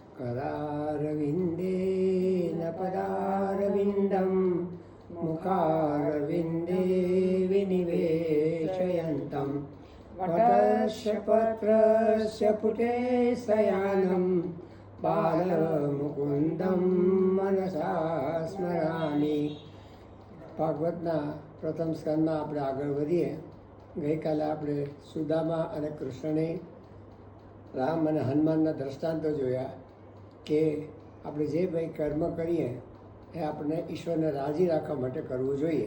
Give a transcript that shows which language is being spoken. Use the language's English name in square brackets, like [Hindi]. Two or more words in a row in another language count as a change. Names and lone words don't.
[Sanskrit] करारविन्देन पदारविन्दं मुखारविन्दे विनिवेशयन्तं वटस्य पत्रस्य पुटे शयानं बालमुकुन्दं मनसा स्मरामि। [Gujarati] ભાગવતના પ્રથમ સ્કંદમાં આપણે આગળ વધીએ. ગઈકાલે આપણે સુદામા અને કૃષ્ણને, રામ અને હનુમાનના દ્રષ્ટાંતો જોયા કે આપણે જે કંઈ કર્મ કરીએ એ આપણે ઈશ્વરને રાજી રાખવા માટે કરવું જોઈએ.